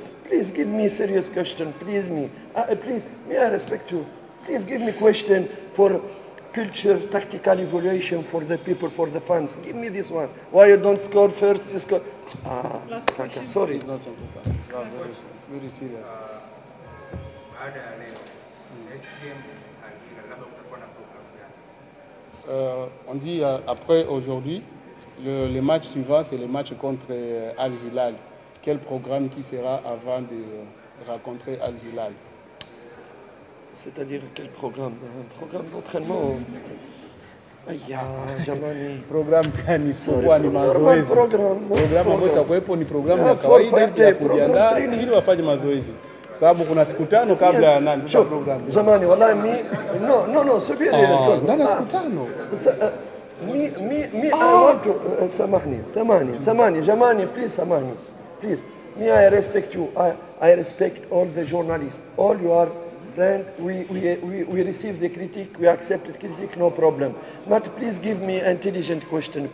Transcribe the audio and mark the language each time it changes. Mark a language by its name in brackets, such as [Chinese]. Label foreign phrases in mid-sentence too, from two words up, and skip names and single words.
[English] Please give me a serious question. Please, please, may I respect you. Please give me question for culture, tactical evaluation for the people, for the fans. Give me this one. Why you don't score first, you score. Kaka, sorry. It's not understand. It's very serious. [Swahili] Baada ya leo, SPM labda kutakuwa na program gani? [French] On dit après aujourd'hui, le match suivant, c'est le match contre Al Hilal. Quel programme qui sera avant de rencontrer Al Hilal? C'est-à-dire quel programme? Un programme d'entraînement. Aïe, [Swahili] jamani. Programme gani? Sio ni mazoezi. Programme Ambayo itakuwepo ni programu ya kawaida ya kujiandaa ili wafanye mazoezi. Sababu kuna siku 5 kabla ya nani sasa programu. Jamani, wallahi no, subiri. Ndani siku 5. [English] Me, I want to, samani, jamani, please, samani, please. Me, I respect you. I respect all the journalists. All you are friends. We receive the critique. We accept the critique. No problem. But please give me intelligent question.